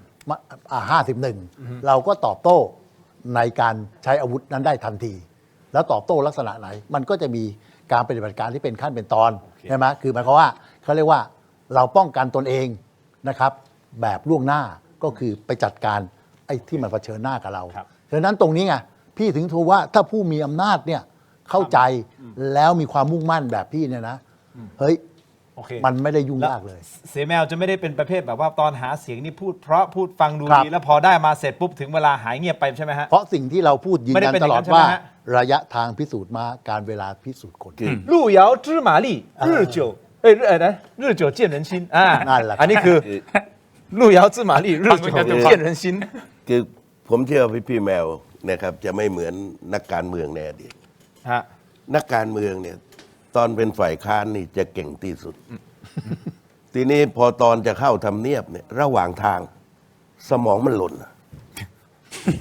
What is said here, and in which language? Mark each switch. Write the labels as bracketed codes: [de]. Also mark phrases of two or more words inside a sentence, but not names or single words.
[th] 51เราก็ตอบโต้ในการใช้อาวุธนั้นได้ทันทีแล้วตอบโต้ลักษณะไหนมันก็จะมีการปฏิบัติการที่เป็นขั้นเป็นตอนใช่ไหมคือหมายความว่าเขาเรียกว่าเราป้องกันตนเองนะครับแบบล่วงหน้าก็คือไปจัดการไอ้ที่มันเผชิญหน้ากับเราฉะนั้นตรงนี้ไงพี่ถึงทูว่าถ้าผู้มีอำนาจเนี่ยเข้าใจแล้วมีความมุ่งมั่นแบบพี่เนี่ยนะเฮ้ยมันไม่ได้ยุ่งยากเลย เสแมวจะไม่ได้เป็นประเภทแบบว่าตอนหาเสียงนี่พูดเพราะพูดฟังดูดีแล้วพอได้มาเสร็จปุ๊บถึงเวลาหายเงียบไปใช่ไหมฮะ เพราะสิ่งที่เราพูดยืนยันตลอดว่าระยะทางพิสูจน์มาการเวลาพิสูจน์คน [zh] 路遥知马力日久日久见人心 [th] นั่นแหละ อันนี้คือ [zh] 路遥知马力日久见人心 [th] คือผมเชื่อพี่แมวนะครับจะไม่เหมือนนักการเมืองในอดีตนักการเมืองเนี่ยตอนเป็นฝ่ายค้านนี่จะเก่งที่สุดทีนี้พอตอนจะเข้าทำเนียบเนี่ยระหว่างทางสมองมันหล่นพ